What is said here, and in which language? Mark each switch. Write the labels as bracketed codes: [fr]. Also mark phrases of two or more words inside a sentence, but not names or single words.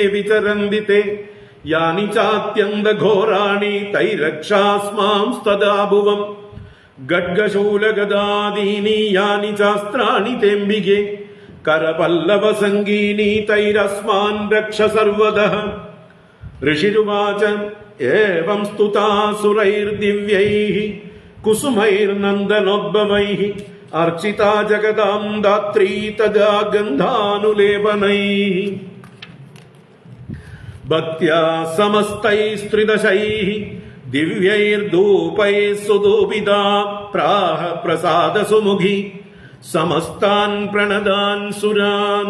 [sa] വിചരന്തി തേ യാനി ചാത്യന്തഘോരാണി തൈരക്ഷാസ്മാംസ്തദാ ഭുവം ഖഡ്ഗശൂലഗദാദീനി യാനി ചാസ്ത്രാണി തേംബികേ കരപല്ലവസംഗീനി തൈരസ്മാൻ രക്ഷ സർവദഃ ഋഷിരുവാച ഏവം സ്തുതാസുരൈർദിവ്യൈഃ കുസുമൈർനന്ദനോദ്ഭവൈഃ अर्चिता जगदां दात्री तदा गन्धानुलेपनैः भक्त्या समस्तैस्त्रिदशैः दिव्यैर्धूपैः सुधूपिता प्राह प्रसादसुमुखी समस्तान् प्रणदान् सुरान्